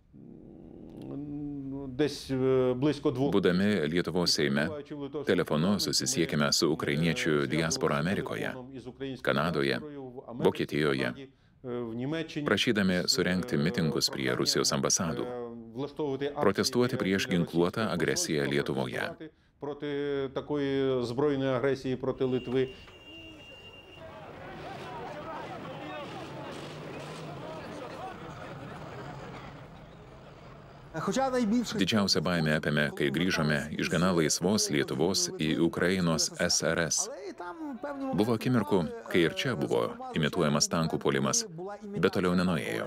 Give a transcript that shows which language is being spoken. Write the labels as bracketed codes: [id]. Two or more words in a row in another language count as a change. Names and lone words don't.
[lt] Būdami Lietuvos Seime, telefonu susisiekėme su ukrainiečių diaspora Amerikoje, Kanadoje, Vokietijoje, prašydami surengti mitingus prie Rusijos ambasadų, protestuoti prieš ginkluotą agresiją Lietuvoje. [uk] проти такої збройної агресії проти Литви. [lt] Didžiausia baimė apėmė, kai grįžome iš gana laisvos Lietuvos į Ukrainos SRS. Buvo akimirkų, kai ir čia buvo imituojamas tankų puolimas, bet toliau nenuėjo.